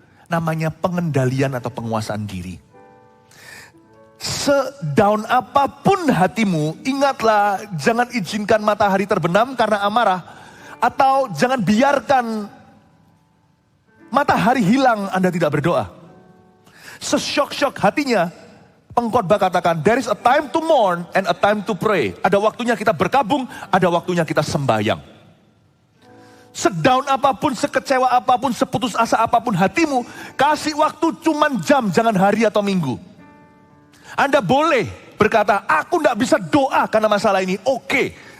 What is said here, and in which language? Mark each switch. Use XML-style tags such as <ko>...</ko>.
<id>Namanya pengendalian atau penguasaan diri. Sedown apapun hatimu, ingatlah jangan izinkan matahari terbenam karena amarah. Atau jangan biarkan matahari hilang Anda tidak berdoa. Sesyok-syok hatinya, pengkhotbah katakan,</id> <en>there is a time to mourn and a time to pray.</en> <id>Ada waktunya kita berkabung, ada waktunya kita sembahyang. Sedown apapun, sekecewa apapun, seputus asa apapun hatimu, kasih waktu cuman jam, jangan hari atau minggu. Anda boleh berkata, aku gak bisa doa karena masalah ini, oke.</id>